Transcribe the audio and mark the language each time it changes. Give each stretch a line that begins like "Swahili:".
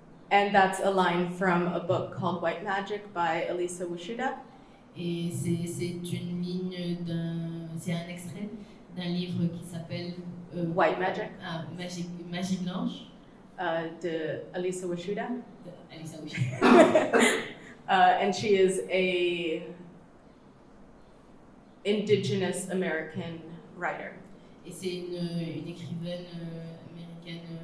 English: And that's a line from a book called White Magic by Elisa Wishuda.
French: Et c'est une ligne c'est un extrait d'un livre qui s'appelle
English: White Magic.
French: Magie blanche De Elisa Wishuda. Elisa Wishuda.
English: And she is a indigenous American writer.
French: Et c'est une écrivaine américaine